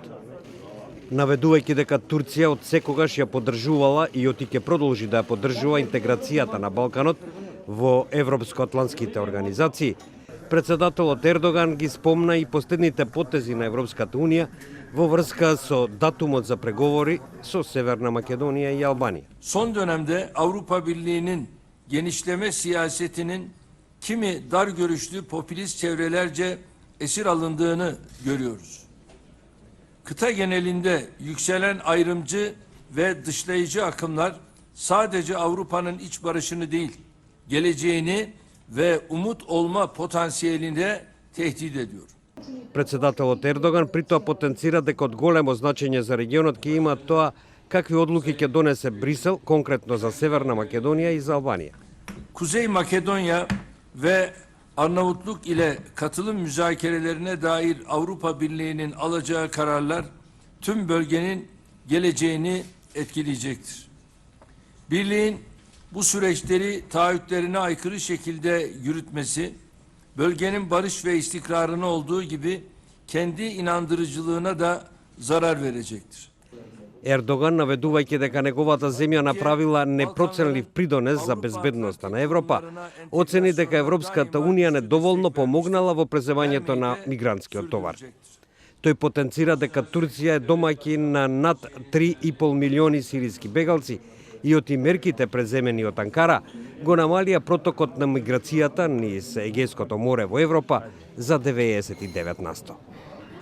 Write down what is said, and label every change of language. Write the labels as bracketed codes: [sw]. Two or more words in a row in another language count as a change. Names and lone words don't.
[mk] Наведувајќи дека Турција од секогаш ја поддржувала и оти ќе продолжи да ја поддржува интеграцијата на Балканот во европско-атлантските организации, председателот Ердоган ги спомна и последните потези на Европската Унија во врска со датумот за преговори со Северна Македонија и Албанија. [tr] Son dönemde Avrupa Birliği'nin genişleme siyasetinin kimi dar görüşlü popülist çevrelerce esir alındığını görüyoruz. Kıta genelinde yükselen ayrımcı ve dışlayıcı akımlar sadece Avrupa'nın iç barışını değil, geleceğini ve umut olma potansiyelini tehdit ediyor. [mk] Председателот Ердоган при тоа потенцира дека од големо значење за регионот ќе има тоа какви одлуки ќе донесе Брисел, конкретно за Северна Македонија и за Албанија. [tr] Kuzey Makedonya ve Arnavutluk ile katılım müzakerelerine dair Avrupa Birliği'nin alacağı kararlar tüm bölgenin geleceğini etkileyecektir. Birliğin bu süreçleri taahhütlerine aykırı şekilde yürütmesi, bölgenin barış ve istikrarına olduğu gibi kendi inandırıcılığına da zarar verecektir. [mk] Ердоган, наведувајќи дека неговата земја направила непроценлив придонес за безбедноста на Европа, оцени дека Европската Унија недоволно помогнала во преземањето на мигрантскиот товар. Тој потенцира дека Турција е домаќин на над 3,5 милиони сириски бегалци и оти мерките преземени од Анкара го намалија протокот на миграцијата низ Егејското море во Европа за 99%.